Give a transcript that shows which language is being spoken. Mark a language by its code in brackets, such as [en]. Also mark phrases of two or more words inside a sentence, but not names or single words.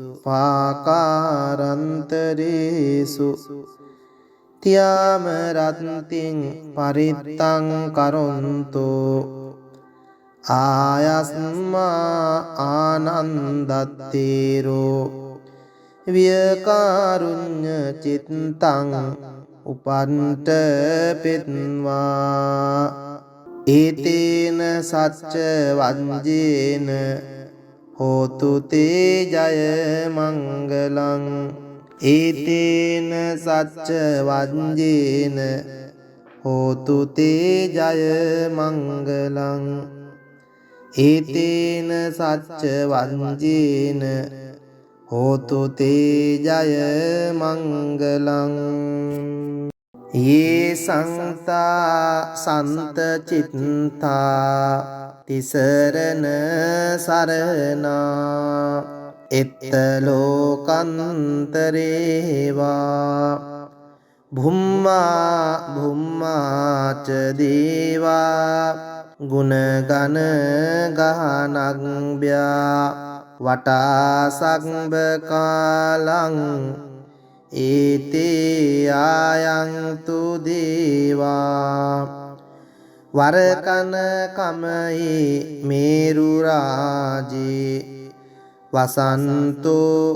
[pi] පාකාරන්තරේසු තියාම රත්තිං පරිත්තං කරොන්තෝ ආයස්මා ආනන්දත්තේරෝ වියකාරුඤ්ඤ චිත්තං උපන්ත පෙත්වා ඒතේන සච්ච වංජේන හෝතු තේ ජය මංගලං ඒතේන සච්ච වංජේන හෝතු තේ ජය මංගලං ඒතේන සච්ච වංජේන හෝතු තේ ජය මංගලං ये संता संत चित्ता तिसरन सरना इत्तलोकंतरेवा භුම්මා භුම්මාච දේවා ගුණගන ගහනග්භ්‍යා වටා සග්බ කාලං ඒතේ ආයන්තු දේවා වරකන කමයි මේරු රාජේ වසන්තෝ